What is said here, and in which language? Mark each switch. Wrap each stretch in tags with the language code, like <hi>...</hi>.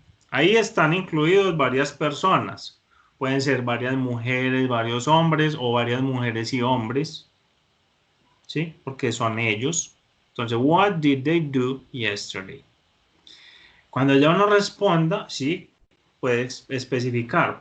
<es>Ahí están incluidos varias personas. Pueden ser varias mujeres, varios hombres o varias mujeres y hombres. ¿Sí? Porque son ellos.</es> <en>Entonces, what did they do yesterday?</en> <es>Cuando ya uno responda, sí, puede especificar.</es>